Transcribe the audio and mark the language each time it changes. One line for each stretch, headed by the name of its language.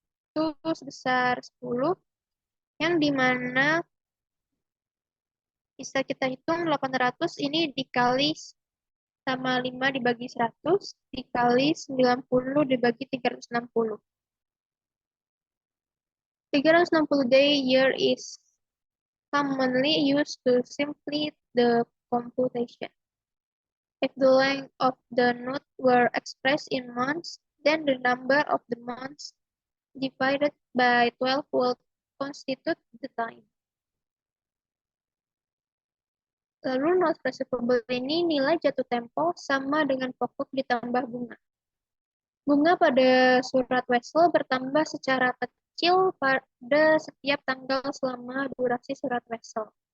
Indonesian: Itu sebesar 10, yang dimana bisa kita hitung 800 ini dikali sama 5 dibagi 100, dikali 90 dibagi 360.
English: 360 day year is commonly used to simplify the computation. If the length of the note were expressed in months, then the number of the months divided by 12 would constitute the time.
Indonesian: Lalu note receivable ini nilai jatuh tempo sama dengan pokok ditambah bunga. Bunga pada surat wesel bertambah secara kecil pada setiap tanggal selama durasi surat wesel.